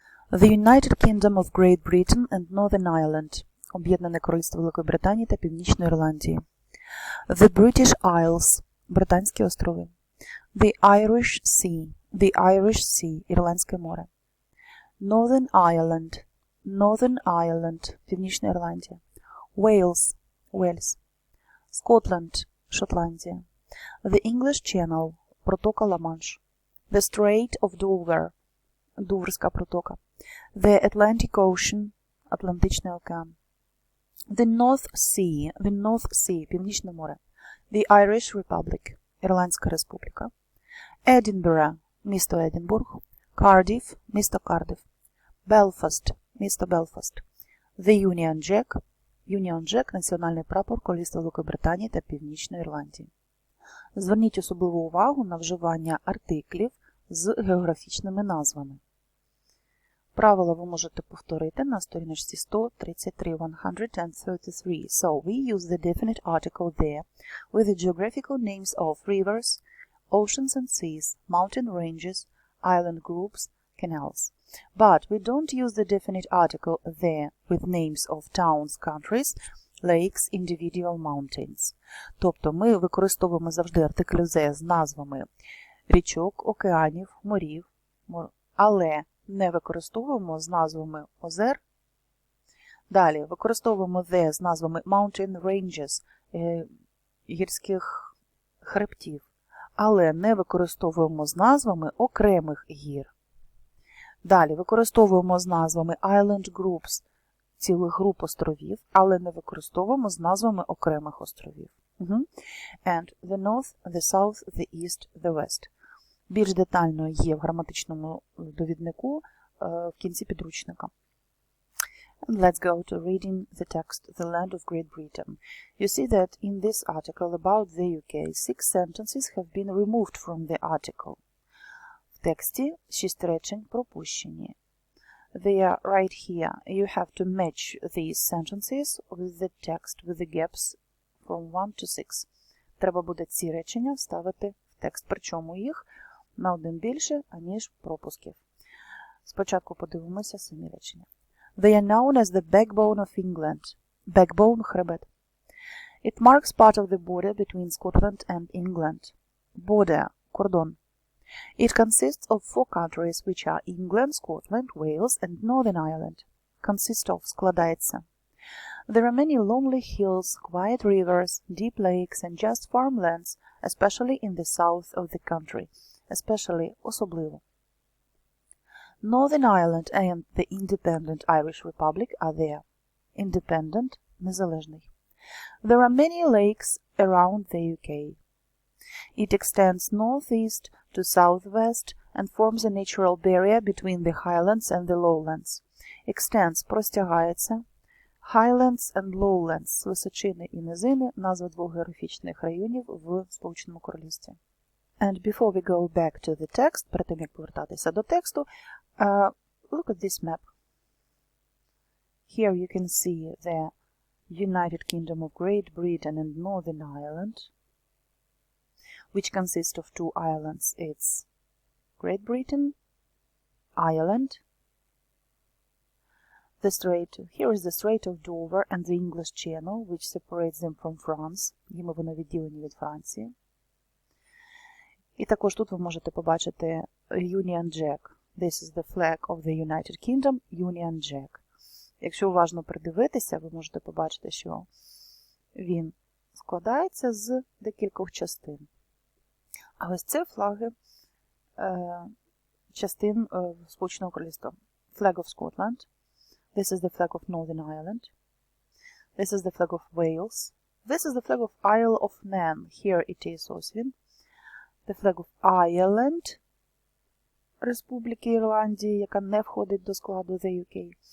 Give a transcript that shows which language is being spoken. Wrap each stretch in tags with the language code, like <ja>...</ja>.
<en>The United Kingdom of Great Britain and Northern Ireland.</en> <uk>Об'єднане Королівство Великої Британії та Північної Ірландії.</uk> <en>The British Isles. Британські острови. The Irish Sea. The Irish Sea. Ірландське море. Northern Ireland. Northern Ireland. Північна Ірландія. Wales. Уельс. Scotland, Шотландія. The English Channel, протока Ла-Манш. The Strait of Dover, Дуврська протока. The Atlantic Ocean, Атлантичний океан. The North Sea, Північне море. The Irish Republic, Ірландська республіка.</en> <uk>Edinburgh, місто Единбург. Cardiff, місто Кардиф. Belfast, місто Белфаст. The Union Jack, Union Jack – національний прапор Королівства Великої Британії та Північної Ірландії. Зверніть особливу увагу на вживання артиклів з географічними назвами. Правила ви можете повторити на сторіночці 133, 133.</uk> <en>So, we use the definite article there with the geographical names of rivers, oceans and seas, mountain ranges, island groups, canals. But we don't use the definite article there with names of towns, countries, lakes, individual mountains.</en> <uk>Тобто ми використовуємо завжди артикль «the» з назвами річок, океанів, морів, але не використовуємо з назвами озер. Далі використовуємо «the» з назвами mountain ranges, гірських хребтів, але не використовуємо з назвами окремих гір. Далі використовуємо з назвами island groups, цілих груп островів, але не використовуємо з назвами окремих островів.</uk> <en>And the north, the south, the east, the west.</en> <uk>Більш детально є в граматичному довіднику в кінці підручника.</uk> <en>And let's go to reading the text, The Land of Great Britain. You see that in this article about the UK, 6 sentences have been removed from the article. В тексті 6 речень пропущені. They are right here. You have to match these sentences with the text with the gaps from 1 to 6.</en> <uk>Треба буде ці речення вставити в текст, причому їх на один більше, аніж пропусків. Спочатку подивимося самі речення.</uk> <en>They are known as the backbone of England. Backbone – хребет. It marks part of the border between Scotland and England. Border – кордон. It consists of 4 countries, which are England, Scotland, Wales, and Northern Ireland. Consist of – складається. There are many lonely hills, quiet rivers, deep lakes, and just farmlands, especially in the south of the country. Especially – особливо. Northern Ireland and the independent Irish Republic are there. Independent – незалежний. There are many lakes around the UK. It extends northeast to southwest and forms a natural barrier between the highlands and the lowlands. Extends – простягається.</en> <uk>Highlands and lowlands – височини і низини – назва двох географічних районів в Сполученому Королівстві.</uk> <en>And before we go back to the text,</en> <uk>перед тим як повертатися до тексту,</uk> <en>look at this map. Here you can see the United Kingdom of Great Britain and Northern Ireland, which consist of 2 islands. It's Great Britain, Ireland, the Strait, here is the Strait of Dover and the English Channel, which separates them from France.</en> <uk>Їм вони відділені від Франції. І також тут ви можете побачити Union Jack.</uk> <en>This is the flag of the United Kingdom, Union Jack.</en> <uk>Якщо уважно придивитися, ви можете побачити, що він складається з декількох частин. А ось це флаги частин Сполученого Королівства.</uk> <en>Flag of Scotland. This is the flag of Northern Ireland. This is the flag of Wales. This is the flag of Isle of Man. Here it is</en> <uk>ось він.</uk> <en>The flag of Ireland,</en> <uk>Республіки Ірландії, яка не входить до складу the UK.</uk>